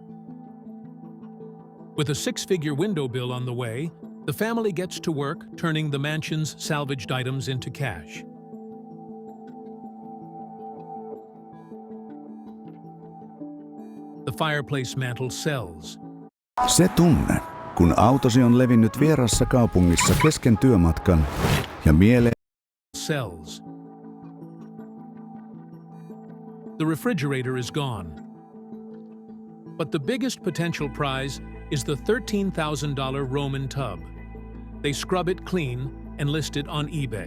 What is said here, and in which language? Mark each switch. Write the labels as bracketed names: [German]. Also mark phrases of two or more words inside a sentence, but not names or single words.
[English] With a 6-figure window bill on the way, the family gets to work turning the mansion's salvaged items into cash. The fireplace mantle sells. [Finnish] Se tunne, kun autosi on levinnyt vieraassa kaupungissa kesken työmatkan ja [English] sells. The refrigerator is gone. But the biggest potential prize is the $13,000 Roman tub. They scrub it clean and list it on eBay.